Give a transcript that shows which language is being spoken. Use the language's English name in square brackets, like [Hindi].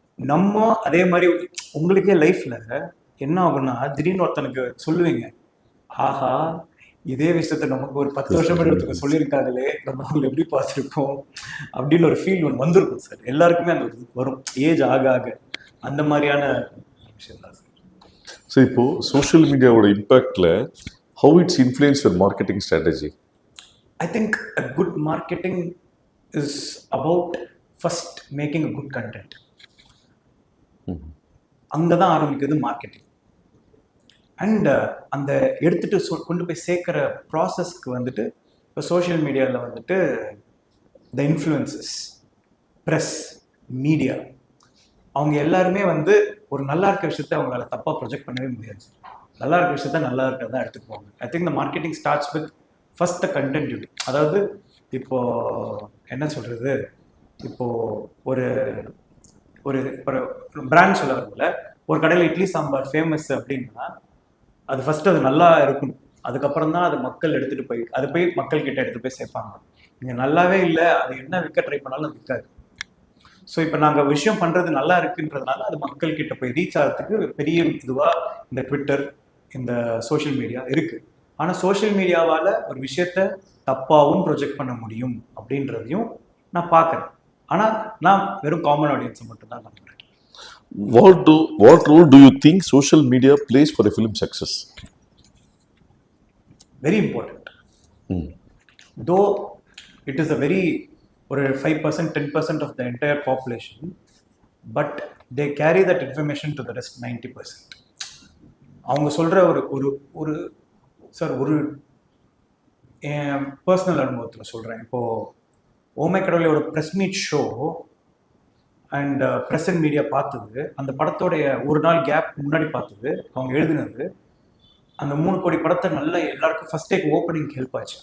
[Tamil] நம்ம அதே மாதிரி உங்களுக்கே லைஃப்ல என்ன ஆகும்னா திடீர்னு ஒருத்தனுக்கு சொல்லுவீங்க, ஆஹா இதே விஷயத்த நமக்கு ஒரு 10 வருஷம் ஒருத்தருக்கு சொல்லியிருக்காங்களே, நம்ம அவங்க எப்படி பார்த்துருக்கோம் அப்படின்னு ஒரு ஃபீல் ஒன்று வந்திருக்கும் சார். எல்லாருக்குமே அந்த வரும் ஏஜ் ஆக ஆக. அந்த மாதிரியான விஷயம் தான் சார். ஸோ இப்போ social மீடியாவோட இம்பாக்ட்ல [English] how it's influenced your marketing strategy? I think a good marketing is about first making a good content. [Tamil] அங்கதான் ஆரம்பிக்குது மார்க்கெட்டிங். அண்ட் அந்த எடுத்துட்டு கொண்டு போய் சேர்க்கிற ப்ராசஸ்க்கு வந்துட்டு இப்போ சோஷியல் மீடியாவில் வந்துட்டு த இன்ஃப்ளூயன்சஸ், ப்ரெஸ், மீடியா, அவங்க எல்லாருமே வந்து ஒரு நல்லா இருக்க விஷயத்த அவங்களால தப்பாக ப்ரொஜெக்ட் பண்ணவே முடியாது. நல்லா இருக்க விஷயத்த நல்லா இருக்கிறதா எடுத்துக்குவாங்க. [English] I think the marketing starts with first the content யூட்டி. [Tamil] அதாவது இப்போ என்ன சொல்றது, இப்போ ஒரு ஒரு பிராண்ட் சொல்ல வரும்ல, ஒரு கடையில் இட்லி சாம்பார் ஃபேமஸ் அப்படின்னா அது ஃபர்ஸ்ட் அது நல்லா இருக்கணும், அதுக்கப்புறம் தான் அது மக்கள் எடுத்துட்டு போய் அது போய் மக்கள் கிட்ட எடுத்து போய் சேர்ப்பாங்க. நீங்க நல்லாவே இல்லை, அது என்ன விற்க ட்ரை பண்ணாலும் அது விற்காது. ஸோ இப்போ நாங்கள் விஷயம் பண்றது நல்லா இருக்குன்றதுனால அது மக்கள் கிட்ட போய் ரீச் ஆகிறதுக்கு பெரிய இதுவா இந்த ட்விட்டர், இந்த சோஷியல் மீடியா இருக்கு. ஆனால் சோஷியல் மீடியாவால் ஒரு விஷயத்த தப்பாகவும் ப்ரொஜெக்ட் பண்ண முடியும் அப்படின்றதையும் நான் பார்க்குறேன். ஆனால் நான் வெறும் காமன் ஆடியன்ஸை மட்டும்தான் நம்புறேன். [English] What role do you think social media plays for a film success? Very important. Though it is a very or 5%, 10% of the entire population, but they carry that information to the rest 90%. [Tamil] அவங்க சொல்ற ஒரு ஒரு sir ஒரு personal அனுபவத்தில் சொல்கிறேன். இப்போது ஓமை கடவுளையோட press meet show and press and media பார்த்தது, அந்த படத்தோடைய ஒரு நாள் கேப் முன்னாடி பார்த்தது, அவங்க எழுதினது, அந்த 3 கோடி படத்தை நல்லா எல்லாருக்கும் ஃபர்ஸ்ட் டேக்கு ஓப்பனிங் ஹெல்ப் ஆச்சு.